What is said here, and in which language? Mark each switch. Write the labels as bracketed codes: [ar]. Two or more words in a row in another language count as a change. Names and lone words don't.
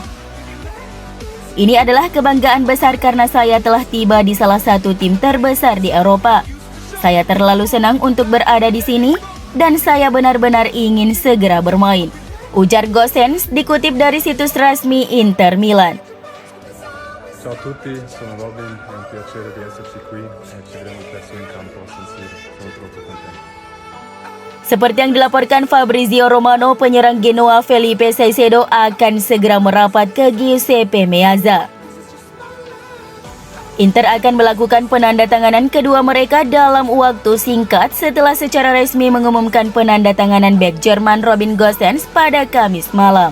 [id] Ini adalah kebanggaan besar karena saya telah tiba di salah satu tim terbesar di Eropa. Saya terlalu senang untuk berada di sini dan saya benar-benar ingin segera bermain, ujar Gosens dikutip dari situs resmi Inter Milan. [it] Ciao a tutti, sono Robin, è un piacere di esserci qui e ci vedremo presto in campo a San Siro. Sono troppo contento. [id] Seperti yang dilaporkan Fabrizio Romano, penyerang Genoa Felipe Caicedo akan segera merapat ke Giuseppe Meazza. Inter akan melakukan penandatanganan kedua mereka dalam waktu singkat setelah secara resmi mengumumkan penandatanganan bek Jerman Robin Gosens pada Kamis malam.